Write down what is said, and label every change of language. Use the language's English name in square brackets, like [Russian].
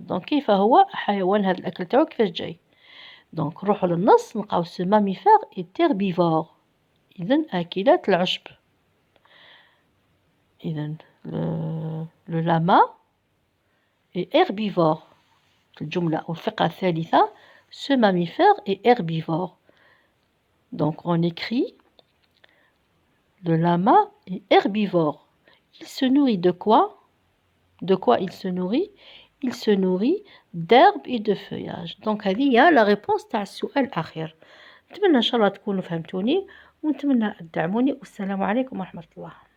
[Arabic] Donc كيف هو حيوان هذا الأكل تاعو كيفاش جاي؟ Donc نروحو للنص نلقاو [French] ce mammifère est herbivore. [Arabic] إذن آكلات العشب. [French] إذن le lama est herbivore. [Arabic] الجملة أو الفقرة الثالثة, [French] ce mammifère est herbivore. Donc on écrit le lama est herbivore. Il se nourrit de quoi? De quoi il se nourrit? Il se nourrit d'herbes et de feuillage. [Arabic] Donc هذه هي la réponse تاع السؤال الأخير. نتمنى إن شاء الله تكونوا فهمتوني ونتمنى تدعموني والسلام عليكم ورحمة الله.